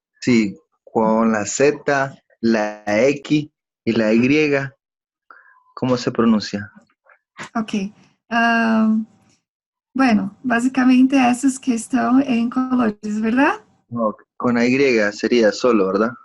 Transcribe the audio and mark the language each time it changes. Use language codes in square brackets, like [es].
[es] Sí, con la Z, la X y la Y, ¿cómo se pronuncia? Ok. [pt] Bueno, basicamente essas que estão em colores, ¿verdad? [es] No, con la Y sería solo, ¿verdad?